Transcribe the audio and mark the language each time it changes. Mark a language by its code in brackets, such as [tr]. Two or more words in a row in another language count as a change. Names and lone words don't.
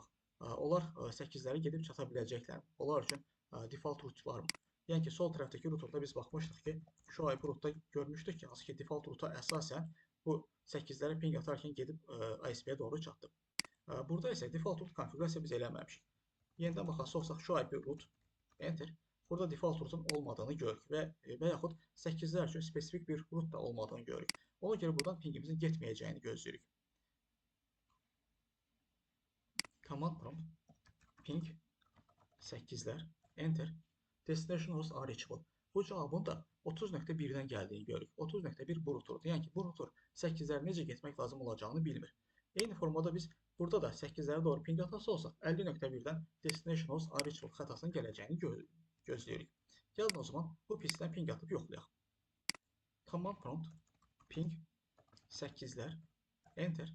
[az] Onlar 8'ləri gedib çata biləcəklər. Onlar üçün [en] default root [az] varmı? Yəni ki, sol tərəfdəki routerda biz baxmışdıq ki, [en] şu IP rootda [az] görmüşdük ki, hansı ki [en] default roota [az] əsasən bu 8'lərə ping atarkən gedib ISP-yə doğru çatdı. Burada isə [en] default root [az] konfigurasiya biz eləməmişik. Yenidən baxası olsaq [en] şu IP root enter. [az] Burada [en] default rootun [az] olmadığını görürük və yaxud 8'lər üçün spesifik bir root da olmadığını görürük. Ona görə buradan pingimizin getməyəcəyini gözləyirik. [en] Command prompt ping 8'lər enter. Destination host are reachable. [az] Bu cavabın da 30.1-dən gəldiyini görürük. 30.1 bu ruturdur. Yəni ki, bu rutur 8-ləri necə getmək lazım olacağını bilmir. Eyni formada biz burada da 8-lərə doğru ping atası olsaq, 50.1-dən [en] destination host unreachable [az] xətasının gələcəyini gözləyirik. Gəlin o zaman bu pisdən ping atıb yoxlayaq. [en] Command prompt ping 8-lər enter.